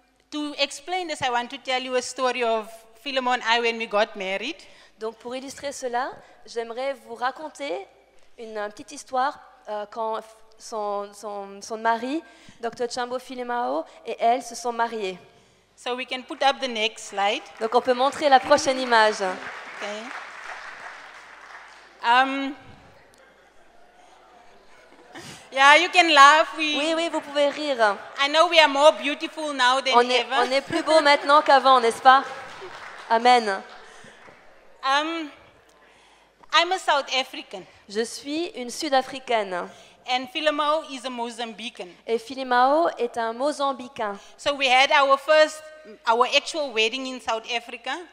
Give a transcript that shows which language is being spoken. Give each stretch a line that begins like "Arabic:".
English: To explain this, I want to tell you a story of Philemon and I when we got married.
French: Donc pour illustrer cela, j'aimerais vous raconter une petite histoire quand son mari, Dr. Chambo Filimao, et elle se sont mariés.
English: So we can put up the next slide.
French: Donc on peut montrer la prochaine image.
English: Okay. Yeah, you can laugh.
French: Oui, oui, vous pouvez rire.
English: I know we are more beautiful now than
French: On
English: ever.
French: est plus beau maintenant qu'avant, n'est-ce pas?
English: Amen. I'm a South African,
French: Je suis une Sud-Africaine
English: and Philemon is a Mozambican.
French: et Filimao est un Mozambicain.
English: So we had our actual wedding in South Africa,